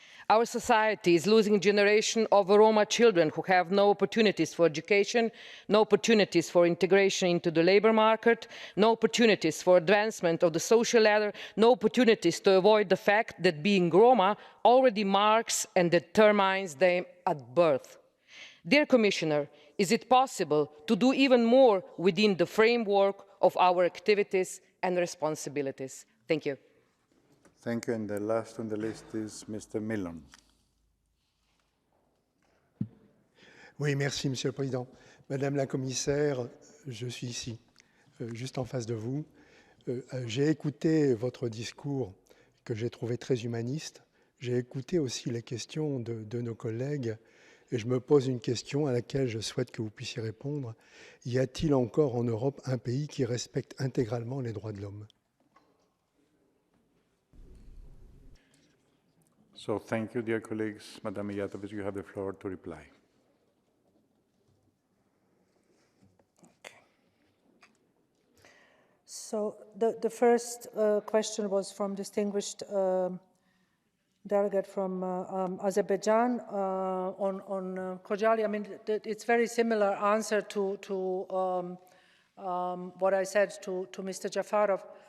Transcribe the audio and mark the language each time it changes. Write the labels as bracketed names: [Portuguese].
[English] Our society is losing a generation of Roma children who have no opportunities for education, no opportunities for integration into the labour market, no opportunities for advancement of the social ladder, no opportunities to avoid the fact that being Roma already marks and determines them at birth. Dear Commissioner, is it possible to do even more within the framework of our activities and responsibilities? Thank you. Thank you. And the last on the list is Mr. Millon. [French] Oui, merci, Monsieur le Président. Madame la Commissaire, je suis ici, juste en face de vous. J'ai écouté votre discours que j'ai trouvé très humaniste. J'ai écouté aussi les questions de nos collègues et je me pose une question à laquelle je souhaite que vous puissiez répondre. Y a-t-il encore en Europe un pays qui respecte intégralement les droits de l'homme ? [English] So thank you, dear colleagues. Madam Mijatovic, you have the floor to reply. So the first question was from distinguished delegate from Azerbaijan on Khojaly. I mean, it's very similar answer to what I said to Mr. Jafarov.